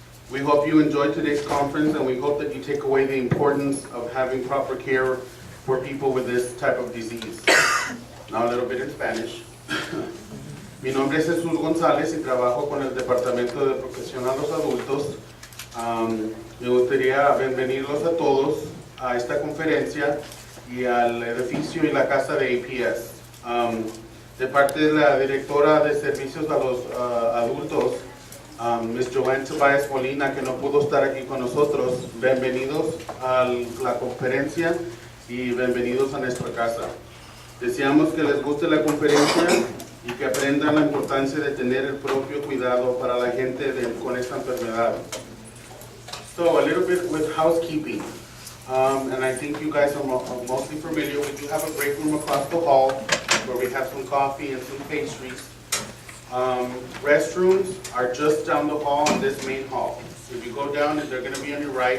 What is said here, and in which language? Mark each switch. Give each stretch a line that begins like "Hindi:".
English: We hope you enjoyed today's conference, and we hope that you take away the importance of having proper care for people with this type of disease. Now a little bit in Spanish.
Spanish: Mi nombre es Jesus González y trabajo con el Departamento de Protección a los Adultos. Me gustaría bienvenirlos a todos a esta conferencia y al edificio y la casa de APS. De parte de la Directora de Servicios a los Adultos, Ms. Joanne Tobias Molina, que no pudo estar aquí con nosotros, bienvenidos a la conferencia y bienvenidos a nuestra casa. Deseamos que les guste la conferencia y que aprendan la importancia de tener el propio cuidado para la gente con esta enfermedad.
English: So a little bit with housekeeping, and I think you guys are mostly familiar. We do have a break room across the hall where we have some coffee and some pastries. Restrooms are just down the hall in this main hall. If you go down, they're going to be on your right.